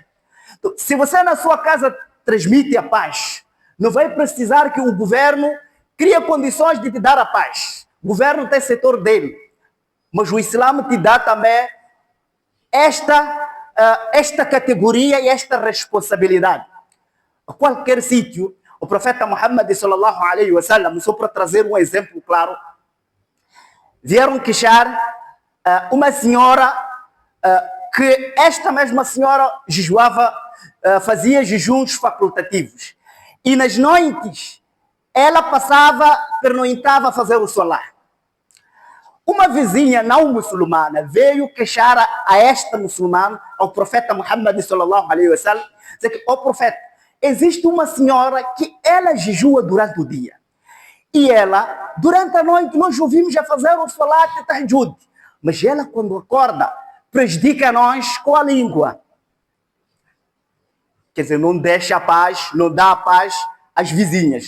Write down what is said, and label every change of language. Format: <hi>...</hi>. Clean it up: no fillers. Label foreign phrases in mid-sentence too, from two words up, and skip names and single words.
<pt>Então, se você na sua casa transmite a paz, não vai precisar que o governo crie condições de te dar a paz. O governo tem setor dele. Mas o Islã te dá também esta categoria e esta responsabilidade. A qualquer sítio, o profeta Muhammad</pt> <ar>صلى الله عليه وسلم,</ar> <pt>só para trazer um exemplo claro, vieram queixar uma senhora que esta mesma senhora jejuava, fazia jejuns facultativos. E nas noites, ela pernoitava a fazer o solar. Uma vizinha não muçulmana veio queixar a esta muçulmana, ao profeta Muhammad</pt> <ar>صلى الله عليه وسلم,</ar> <pt>dizer que, ó profeta, existe uma senhora que ela jejua durante o dia. E ela, durante a noite, nós ouvimos a fazer o salat e tahajjud. Mas ela, quando acorda, prejudica nós com a língua. Quer dizer, não deixa a paz, não dá a paz às vizinhas.</pt>